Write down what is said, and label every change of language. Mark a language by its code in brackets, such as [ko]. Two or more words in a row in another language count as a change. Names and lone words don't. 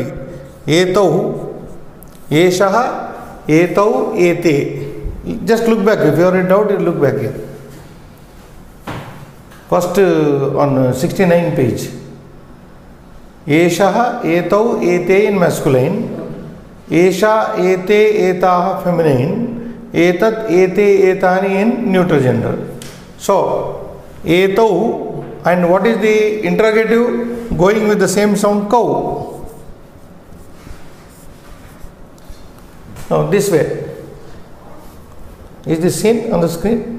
[sa] एतौ, एषः, एतौ, एते. [en] Just look back. If you are in doubt, you look back here. First on 69 page. [sa] एषः, एतौ, एते [en] in masculine. [sa] Esha, एते, एताः feminine. एतत्, एते, एतानि [en] in neutral gender. So, etau, and what is the interrogative? Going with the same sound, kau. Now this way. Is this seen on the screen?